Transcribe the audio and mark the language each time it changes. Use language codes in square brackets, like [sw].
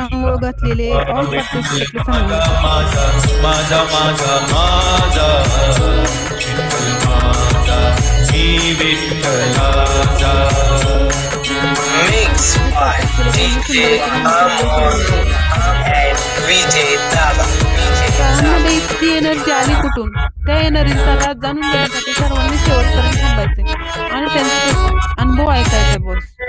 [mr] आंघोळ घातलेले [en] all participant [mr] माझा माझा माझा माझा माझा विठ्ठल माझा मी विठ्ठलाचा. [en] Mixed by DJ Amor and Vijay Dava. [mr] त्यामध्ये इतकी एनर्जी आली कुठून? त्या एनर्जीचा राज जाणून घेण्यासाठी सर्वांनी शेवटपर्यंत थांबायचे आणि त्यांचे अनुभव ऐकायचे बॉस.